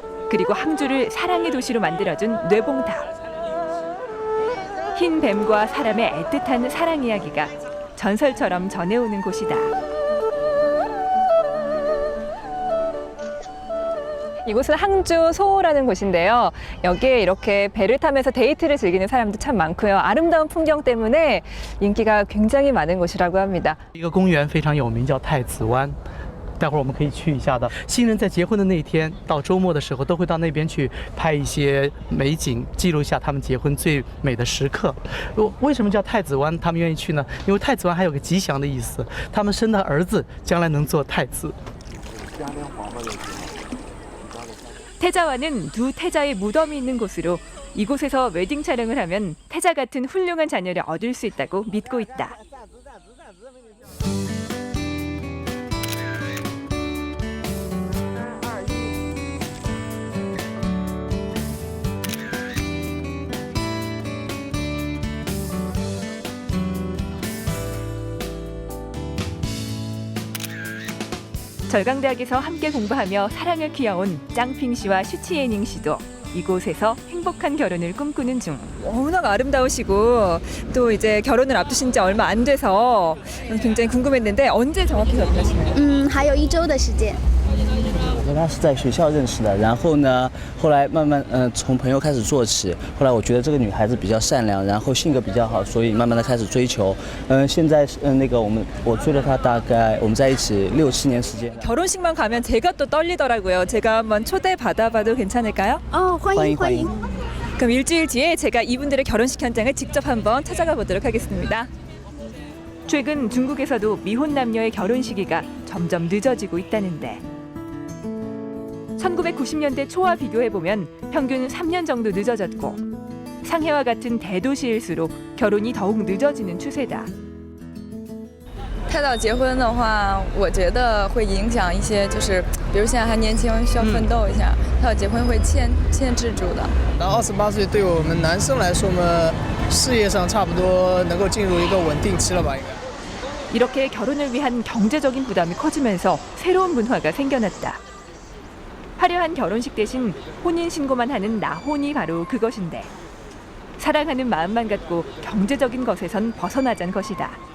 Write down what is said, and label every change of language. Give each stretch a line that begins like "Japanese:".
Korean: 그리고 항주를 사랑의 도시로 만들어준 뇌봉탑. 흰 뱀과 사람의 애틋한 사랑 이야기가 전설처럼 전해오는 곳이다. 이곳은 항주 소호라는 곳인데요. 여기에 이렇게 배를 타면서 데이트를 즐기는 사람도 참 많고요. 아름다운 풍경 때문에 인기가 굉장히 많은 곳이라고 합니다.
Chinese: 一个公园非常有名，叫太子湾。待会儿我们可以去一下的。新人在结婚的那一天，到周末的时候，都会到那边去拍一些美景，记录一下他们结婚最美的时刻。为什么叫太子湾？他们愿意去呢？因为太子湾还有个吉祥的意思，他们生的儿子将来能做太子。
Korean: 태자와는 두 태자의 무덤이 있는 곳으로 이곳에서 웨딩 촬영을 하면 태자 같은 훌륭한 자녀를 얻을 수 있다고 믿고 있다. 절강대학에서 함께 공부하며 사랑을 키워온 짱핑 씨와 슈치예닝 씨도 이곳에서 행복한 결혼을 꿈꾸는 중. 워낙 아름다우시고 또 이제 결혼을 앞두신 지 얼마 안 돼서 굉장히 궁금했는데 언제 정확히 결혼하시나요?
Chinese: 还有1周的时间。我和他是在学校认识的，然后呢，后来慢慢从朋友开始做起，后来我觉得这个女孩子比较善良，然后性格比较好，所以慢慢的开始追求。现在那个我追了她大概我们在一起6、7年时间。
Korean: 결혼식만 가면 제가 또 떨리더라고요. 제가 한번 초대 받아봐도 괜찮을까요?
Chinese: 欢迎欢迎。
Korean: 그럼 일주일 뒤에 제가 이분들의 결혼식 현장을 직접 한번 찾아가 보도록 하겠습니다. 최근 중국에서도 미혼 남녀의 결혼 시기가 점점 늦어지고 있다는데 1990년대 초와 비교해보면 평균 3년 정도 늦어졌고 상해와 같은 대도시일수록 결혼이 더욱 늦어지는 추세다.
Chinese: 太早结婚的话，我觉得会影响一些，就是比如现在还年轻，需要奋斗一下。太早结婚会牵制住的。到28岁，对我们男生来说呢，事业上差不多能够进入一个稳定期了吧，应该。
Korean: 이렇게 결혼을 위한 경제적인 부담이 커지면서 새로운 문화가 생겨났다. 화려한 결혼식 대신 혼인신고만 하는 나혼이 바로 그것인데 사랑하는 마음만 갖고 경제적인 것에선 벗어나자는 것이다.